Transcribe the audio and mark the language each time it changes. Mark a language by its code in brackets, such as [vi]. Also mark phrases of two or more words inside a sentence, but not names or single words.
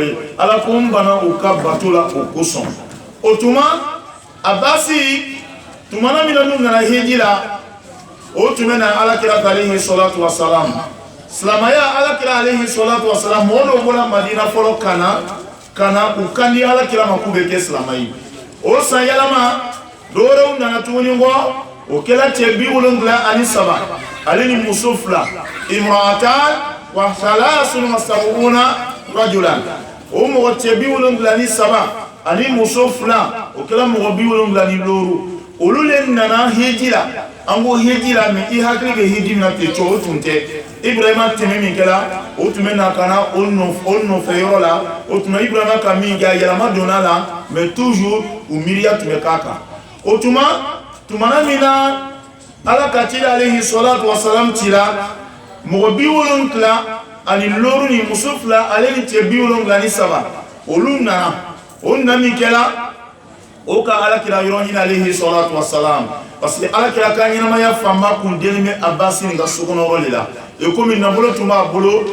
[bm] ye ala ko n bana u ka bato la o kosɔn o tuma a baasi tumana min na n'u nana hiji la o tun bɛ na alakira [ar] عليه الصلاة والسلام [bm] silamɛya alakira [ar] عليه الصلاة والسلام [bm] mɔgɔ dɔw bɔra madina fɔlɔ kana u kan di alakira ma k'u bɛ kɛ silamɛ ye o san yɛlɛma dɔwɛrɛw nana tuguni kɔ o kɛra cɛ 73 ale ni muso 2 [ar] امرأتان وثلاثون وسبعون رجلا [bm] o mɔgɔ cɛ 73 ani muso 2 o kɛra mɔgɔ 76 olu le nana hiji la an ko hiji la mais i hakili bɛ hiji min na ten cogo o tun tɛ ibrahima tɛmɛ min kɛra o tun bɛ na ka na o nɔfɛ yɔrɔ la o tuma ibrahima ka min kɛ a yɛlɛma donna la [fr] mais toujours [bm] u miiriya tun bɛ k'a kan o tumana min na ala ka ciden [ar] عليه الصلاة والسلام [bm] cira mɔgɔ 70 ani lɔɔru ni muso 2 ale ni cɛ 73 olu nana o nana min kɛra o ka alakira yɔrɔ ɲini alayhi salatu wassalam [fr] parce que [bm] alakira ka ɲɛnamaya fanba kun deli bɛ a baasi nin ka sokɔnɔ yɔrɔ de la e komi nafolo tun b'a bolo